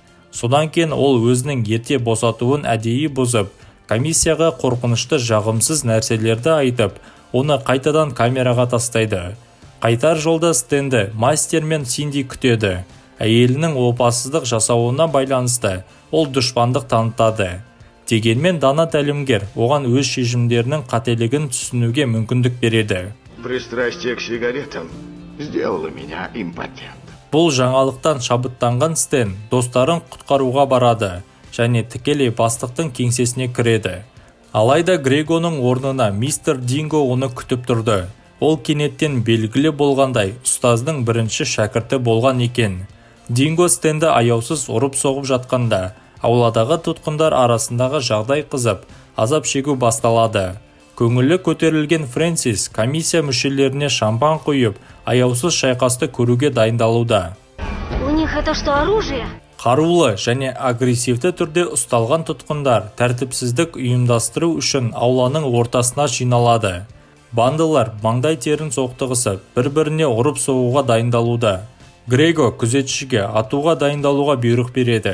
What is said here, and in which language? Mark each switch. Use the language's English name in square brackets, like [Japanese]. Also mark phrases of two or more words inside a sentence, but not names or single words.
[Kazakh] Содан кейін ол өзінің ерте босатуын әдейі бұзып, комиссияға қорқынышты жағымсыз нәрселерді айтып, оны қайтадан камераға тастайды. Қайтар жолда Стэнді мастер мен Синди күтеді. Әйелінің опасыздық жасауына байланысты ол дұшпандық танытады. Дегенмен дана тәлімгер оған өз шешімдерінің қателігін түсінуге мүмкіндік береді. [Russian] Пристрастие к сигаретам сделало меня импотентом. [Kazakh] Бұл жаңалықтан шабыттанған Стэн достарын құтқаруға барады, және тікелей бастықтың кеңсесіне кіреді. Алайда Грегоның орнына мистер Динго оны күтіп тұрды. Ол кенеттен белгілі болғандай ұстаздың бірінші шәкірті болған екен. Динго Стэнді аяусыз ұрып-соғып жатқанда, ауладағы тұтқындар арасындағы жағдай қызып, азап шегу басталады. Көңілі көтерілген Фрэнсис комиссия мүшелеріне шампан құйып, аяусыз шайқасты көруге дайындалуда. [Russian] У них это что, оружие? [Kazakh] Қарулы және агрессивті түрде ұсталған тұтқындар тәртіпсіздік ұйымдастыру үшін ауланың ортасына жиналады. Бандылар маңдай терін соқтығысып, бір-біріне ұрып соғуға дайындалуда. Грего күзетшіге атуға дайындалуға бұйрық береді.